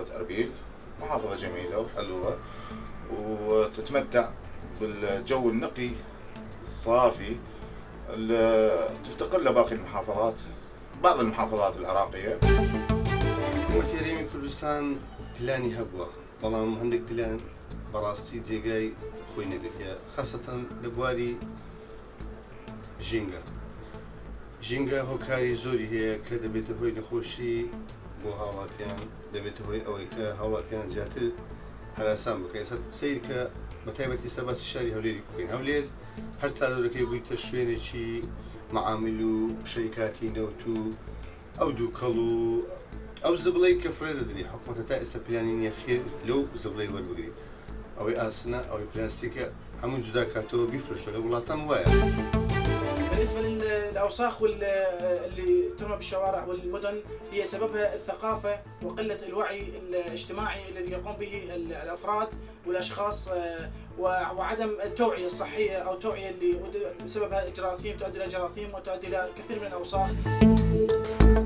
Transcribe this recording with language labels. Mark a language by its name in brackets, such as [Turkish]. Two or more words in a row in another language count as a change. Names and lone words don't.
[Arabic] أربيل، محافظة جميلة وحلوة وتتمتع بالجو النقي الصافي اللي تفتقر له باقي المحافظات، بعض المحافظات العراقية. [Central Kurdish] وەتێرەمی کوردستان پلانی هەبووە، بەڵام هەندێک پلان بەڕاستی جێگای خۆی نەگرتە، خاصەتەن لە بواری ژینگە هۆکاری زۆری هەیە کە دەبێتە هۆی نەخۆشی بۆ هاوڵاتیان، دەبێتە هۆی ئەوەی کە هاوڵاتیان زیاتر هەراسان بکەین. سیر کە بە تایبەتی ئێستا باسی شاری هەولێری بکەین. هەولێر هەر چارەورەکەی بوویتە شوێنێکی مەعامل و شەریکاتی نەوت و ئەو دوو کەڵ و ئەو زبڵەی کە فرێ دەدرێت حکوومەتە تا ئێستا پلانی نییە خێر لەو زبڵەی وەربگریت. ئەوەی ئاسنە ئەوەی پلاستیکە هەموو جودا کاتەوە بیفرۆشتەوە لە وڵاتان وایە. [Arabic] بالنسبة للأوساخ اللي ترمى بالشوارع والمدن هي سببها الثقافة وقلة الوعي الاجتماعي الذي يقوم به الأفراد والأشخاص وعدم التوعية الصحية أو التوعية اللي بسببها جراثيم تؤدي إلى جراثيم وتؤدي إلى كثير من الأوساخ.